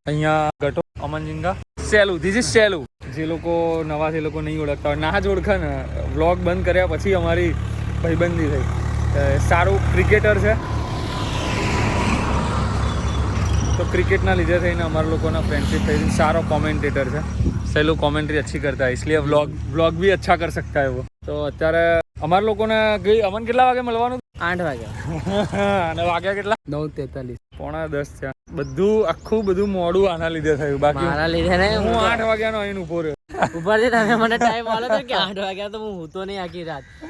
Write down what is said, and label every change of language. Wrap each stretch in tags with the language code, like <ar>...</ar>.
<gu>અહીંયા ગટો અમન જિંગા સેલુ.</gu> <en>This is સેલુ.</en> <gu>જે લોકો નવા છે એ લોકો નહીં ઓળખતા હોય, ના જ ઓળખે ને. વ્લોગ બંધ કર્યા પછી અમારી ભાઈબંધી થઈ. સારું ક્રિકેટર છે, તો ક્રિકેટના લીધે થઈને અમારા લોકોના ફ્રેન્ડશિપ થઈ. સારો કોમેન્ટેટર છે,</gu> <hi>સેલુ કોમેન્ટ્રી अच्छी करता है, इसलिए व्लॉग भी अच्छा कर सकता है वो.</hi> <gu>તો અત્યારે અમારા લોકોને અમન કેટલા વાગે મળવાનું? 8 વાગ્યા. અને વાગ્યા કેટલા? 9:43. 9:45 થયા. બધું મોડું આના લીધે થયું. બાકી મારા લીધે ને હું 8 વાગ્યાનો અહીં ઉભો રહ્યો. ઉપરથી તમે મને ટાઈમ આલો તો કે 8 વાગ્યા તો હું ઊતો નહીં આખી રાત.</gu>